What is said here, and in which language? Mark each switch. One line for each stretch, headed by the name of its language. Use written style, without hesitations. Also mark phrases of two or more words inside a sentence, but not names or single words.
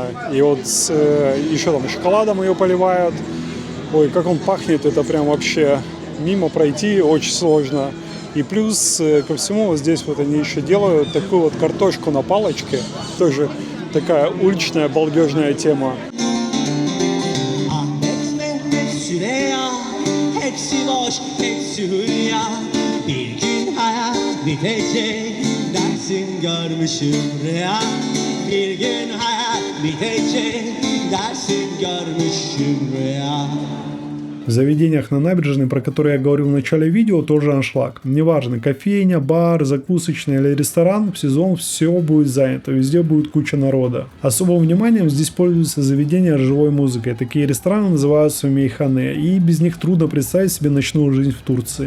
Russian: И вот еще там шоколадом ее поливают. Ой, как он пахнет, это прям вообще мимо пройти очень сложно. И плюс ко всему вот здесь вот они еще делают такую вот картошку на палочке. Тоже такая уличная балдежная тема.
Turkish: Bitecek dersin görmüşüm rüya. Bir gün hayat bitecek dersin görmüşüm rüya.
Russian: В заведениях на набережной, про которые я говорил в начале видео, тоже аншлаг. Неважно, кофейня, бар, закусочная или ресторан, в сезон все будет занято, везде будет куча народа. Особым вниманием здесь пользуются заведения с живой музыкой. Такие рестораны называются мейхане, и без них трудно представить себе ночную жизнь в Турции.